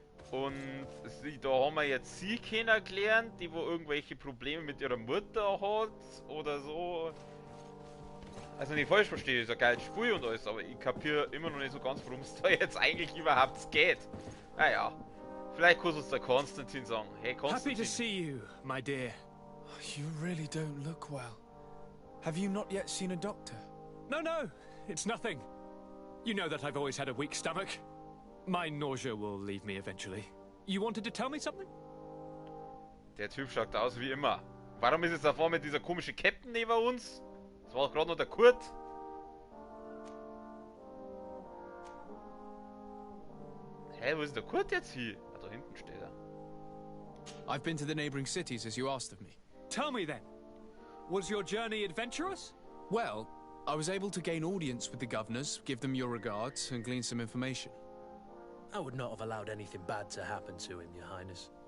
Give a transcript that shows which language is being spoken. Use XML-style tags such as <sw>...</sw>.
<de>Und da haben wir jetzt sie kennengelernt, die wo irgendwelche Probleme mit ihrer Mutter hat oder so. Also nicht falsch verstehe, ist ein geiles Spiel und alles, aber ich kapiere immer noch nicht so ganz, worum es da jetzt eigentlich überhaupt geht. Naja, vielleicht kann uns der Konstantin sagen. Hey Konstantin.</de> <en>Happy to see you, my dear. You really don't look well. Have you not yet seen a doctor? No, it's nothing. You know that I've always had a weak stomach. My nausea will leave me eventually. You wanted to tell me something?</en> <de>Der Typ schaut aus wie immer. Warum ist jetzt da vorne dieser komische Captain neben uns? Das war doch gerade noch der Kurt. Hä, wo ist der Kurt jetzt hier? Ah, da hinten steht er.</de> <en>I've been to the neighboring cities as you asked of me. Tell me then. Was your journey adventurous? Well, I was able to gain audience with the governors, give them your regards, and glean some information. I would not have allowed anything bad to happen to him, Your Highness.</en>